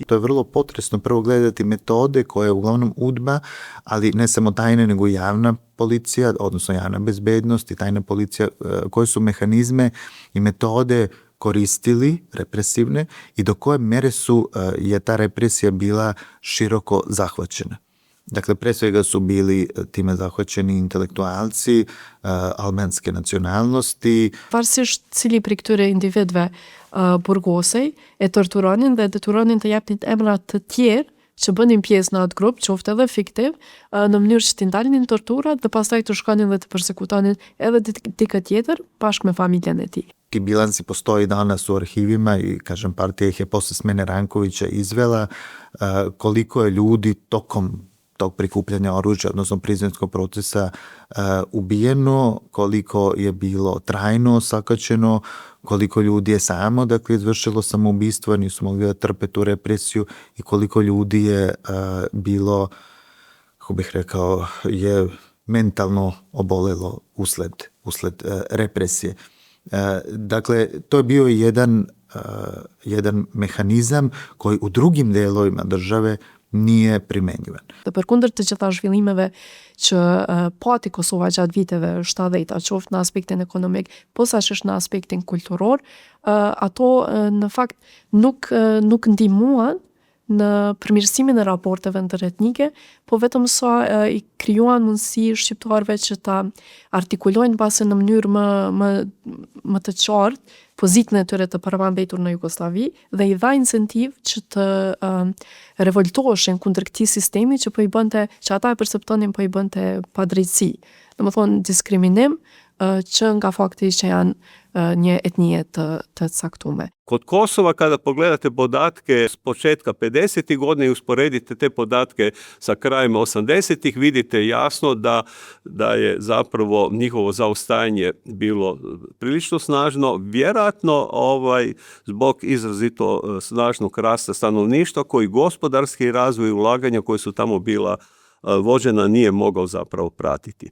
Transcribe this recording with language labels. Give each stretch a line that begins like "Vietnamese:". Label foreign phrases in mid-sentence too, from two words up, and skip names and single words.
Serbian: To je vrlo potresno prvo gledati metode koje uglavnom UDBA, ali ne samo tajne nego i javna policija, odnosno javna bezbednost i tajna policija, koje su mehanizme i metode koristili, represivne, i do koje mere je ta represija bila široko zahvaćena. Dakle, pre svega su bili time zahvaćeni intelektualci albanske nacionalnosti.
Albanian: Varsisht cili prej këtyre individëve burgosej e torturonin dhe detyronin të japnin emra të tjerë që bënin pjesë në atë grup, qoftë edhe fiktiv, në mënyrë që t'i ndalnin torturat dhe pastaj të shkonin dhe të përsekutonin edhe dikë tjetër bashkë me familjen e tij.
Serbian: Ti bilansi postoji danas u arhivima i, kažem, partija ih je posle smene Rankovića izvela koliko je ljudi tokom tog prikupljanja oružja, odnosno prizrenskog procesa ubijeno, koliko je bilo trajno sakaćeno, koliko ljudi je samo, dakle, izvršilo samoubistvo, nisu mogli da trpe tu represiju, i koliko ljudi je bilo, kako bih rekao, je mentalno obolelo usled represije. Dakle, to je bio jedan mehanizam koji u drugim delovima države nije primenjivan.
Albanian: Dhe përkundër të gjitha zhvillimeve që pati Kosova gjatë viteve 70-ta, qoftë në aspektin ekonomik, posaçërisht në aspektin kulturor, ato në fakt nuk ndihmuan në përmirësimin e raporteve ndëretnike, po vetëm sa i krijuan mundësi shqiptarëve që ta artikulojnë pasi në mënyrë më të qartë pozitën e tyre të përmbandetur në Jugosllavi dhe i dha incentiv që të revoltoheshin kundër këtij sistemi që ata e perceptonin po i bënte padrejtësi. Domethënë diskriminim që nga fakti që janë një etnije të caktuar.
Croatian: Kod Kosova, kada pogledate podatke s početka 50. godina i usporedite te podatke sa krajem 80. vidite jasno da je zapravo njihovo zaostajanje bilo prilično snažno, vjerojatno zbog izrazito snažnog rasta stanovništva koji gospodarski razvoj i ulaganja koji su tamo bila vođena nije mogao zapravo pratiti.